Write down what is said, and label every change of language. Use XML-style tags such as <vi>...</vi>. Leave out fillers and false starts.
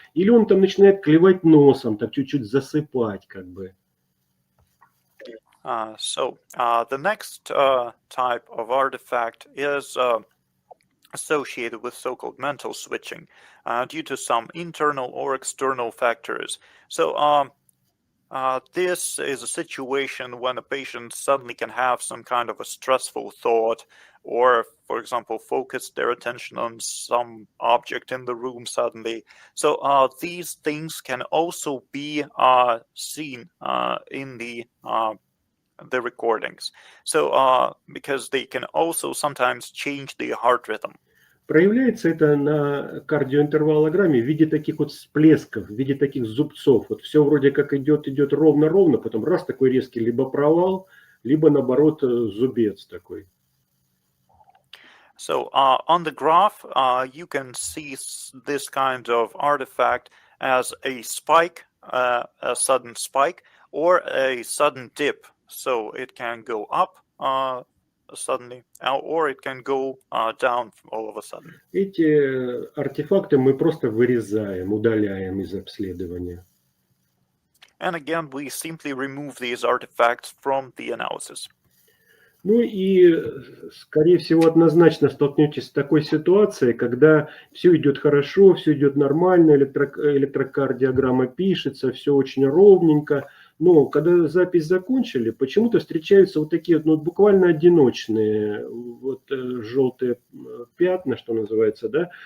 <ru>Или он там начинает клевать носом, так чуть-чуть засыпать как бы.</ru> <en>So the next type of artifact is associated with so-called mental switching due to some internal or external factors. So this is a situation when a patient suddenly can have some kind of a stressful thought, or, for example, focus their attention on some object in the room suddenly. So these things can also be seen in the recordings. So because they can also sometimes change the heart rhythm.</en> <ru>Проявляется это на кардиоинтервалограмме в виде таких вот всплесков, в виде таких зубцов. Вот все вроде как идет ровно-ровно, потом раз такой резкий либо провал, либо наоборот зубец такой.</ru> <en>So on the graph, you can see this kind of artifact as a spike, a sudden spike, or a sudden dip. So it can go up suddenly, or it can go down all of a sudden.</en> <ru>Эти артефакты мы просто вырезаем, удаляем из обследования.</ru> <en>And again, we simply remove these artifacts from the analysis.</en> <ru>Ну и, скорее всего, однозначно столкнетесь с такой ситуацией, когда все идет хорошо, все идет нормально, электрокардиограмма пишется, все очень ровненько. Но когда запись закончили, почему-то встречаются вот такие, ну, буквально одиночные вот, желтые пятна, что называется, да.</ru>